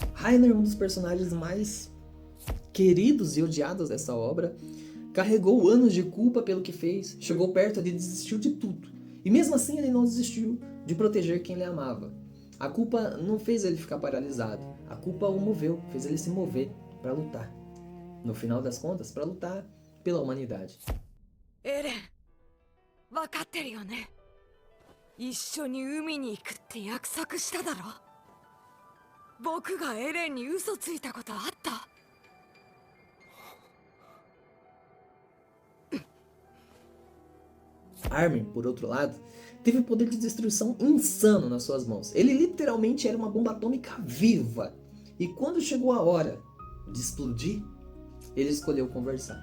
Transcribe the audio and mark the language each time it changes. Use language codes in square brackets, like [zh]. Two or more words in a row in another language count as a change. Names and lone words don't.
[pt] Reiner, um dos personagens mais queridos e odiados dessa obra, carregou anos de culpa pelo que fez, chegou perto de desistir de tudo. E mesmo assim ele não desistiu de proteger quem ele amava. A culpa não fez ele ficar paralisado, a culpa o moveu, fez ele se mover para lutar. No final das contas, para lutar pela humanidade. [ja] Eren, わかってるよね? 一緒に海に行くって約束しただろ。僕がエレンに嘘ついたことあった？ [pt] Armin, por outro lado, teve o poder de destruição insano nas suas mãos. Ele literalmente era uma bomba atômica viva. E quando chegou a hora de explodir, ele escolheu conversar.